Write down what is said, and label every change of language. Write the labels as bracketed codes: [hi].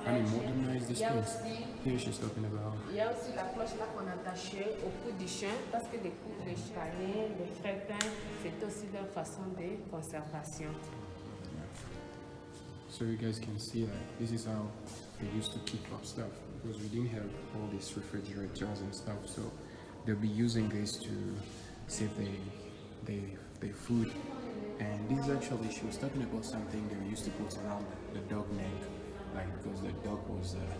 [en] modernize these things. Here she's talking about. [fr] Il y a aussi la cloche là qu'on attachait au cou du chien parce que les coups des chiens, les frétins, c'est aussi leur façon de conservation. [en] So you guys can see that this is how they used to keep up stuff because we didn't have all these refrigerators and stuff. So they'll be using this to save their food. And this is actually, she was talking about something they used to put around the dog neck, like because the dog was.